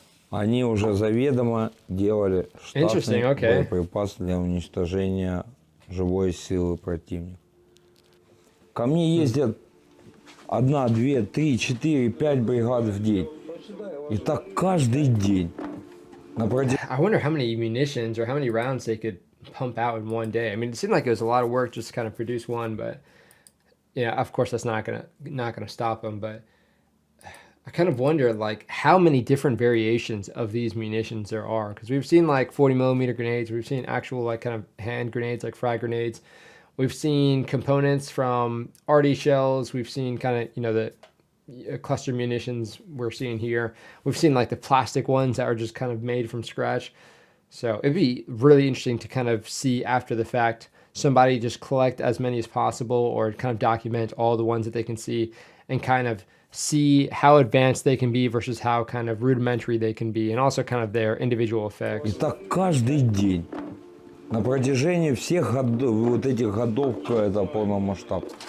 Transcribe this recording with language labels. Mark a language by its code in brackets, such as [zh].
[ru] Они уже заведомо делали [en] Interesting, okay. [ru] боеприпас для уничтожения живой силы противника. Ко мне ездят 1, 2, 3, 4, 5 бригад в день. И так каждый день. На протяжении [en] I wonder how many munitions or how many rounds they could pump out in one day. I mean, it seemed like it was a lot of work just to kind of produce one, but yeah, of course that's not gonna stop them. But I kind of wonder like how many different variations of these munitions there are, because we've seen like 40mm grenades, we've seen actual like kind of hand grenades like frag grenades, we've seen components from RD shells, we've seen kind of the cluster munitions we're seeing here, we've seen like the plastic ones that are just kind of made from scratch. So it'd be really interesting to kind of see after the fact somebody just collect as many as possible or kind of document all the ones that they can see and kind of see how advanced they can be versus how kind of rudimentary they can be, and also kind of their individual [ru] И [en] effects. [ru] так каждый день. На протяжении всех вот этих годов это полномасштаб.